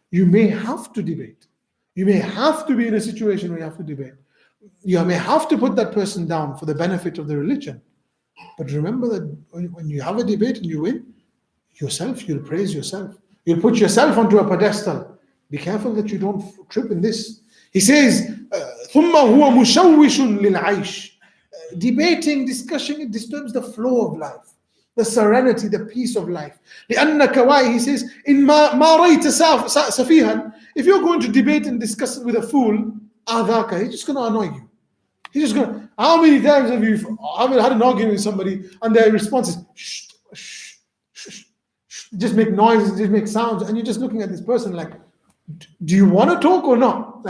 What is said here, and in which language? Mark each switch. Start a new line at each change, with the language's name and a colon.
English: You may have to debate. You may have to be in a situation where you have to debate. You may have to put that person down for the benefit of the religion. But remember that when you have a debate and you win, you'll praise yourself. You'll put yourself onto a pedestal. Be careful that you don't trip in this. He says,
Arabic: ثُمَّ هُوَ مُشَوِّشٌ لِلْعَيْشِ.
English: Debating, discussing, it disturbs the flow of life, the serenity, the peace of life.
Arabic: لِأَنَّكَ
English: why? He says,
Arabic: إِن مَا رَيْتَ سَفِيهًا.
English: If you're going to debate and discuss it with a fool,
Arabic: آذَاكَ.
English: He's just going to annoy you. He's just going to... How many times have you had an argument with somebody and their response is, shh, shh, shh, shh, just make noises, just make sounds, and you're just looking at this person like, do you want to talk or not?